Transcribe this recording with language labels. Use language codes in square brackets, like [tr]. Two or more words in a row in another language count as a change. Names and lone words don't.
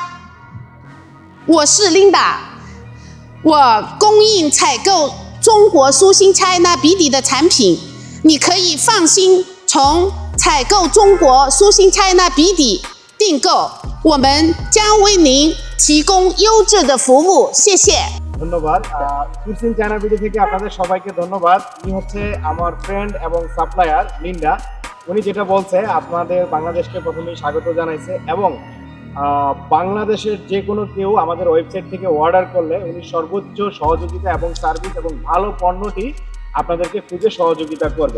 [zh] 我是 Linda， 我供应采购中国苏新 China BD 的产品，你可以放心从采购中国苏新 China BD 订购，我们将为您提供优质的服务，谢谢。 [bn] ধন্যবাদ সুরসিং চায়না ভিডিও থেকে আপনাদের সবাইকে ধন্যবাদ। ইনি হচ্ছে আমার ফ্রেন্ড এবং সাপ্লায়ার লিন্ডা। উনি যেটা বলছে আপনাদের বাংলাদেশকে প্রথমেই স্বাগত জানাইছে এবং বাংলাদেশের যে কোনো কেউ আমাদের ওয়েবসাইট থেকে অর্ডার করলে উনি সর্বোচ্চ সহযোগিতা এবং সার্ভিস এবং ভালো পণ্যটি আপনাদেরকে খুঁজে সহযোগিতা করবে।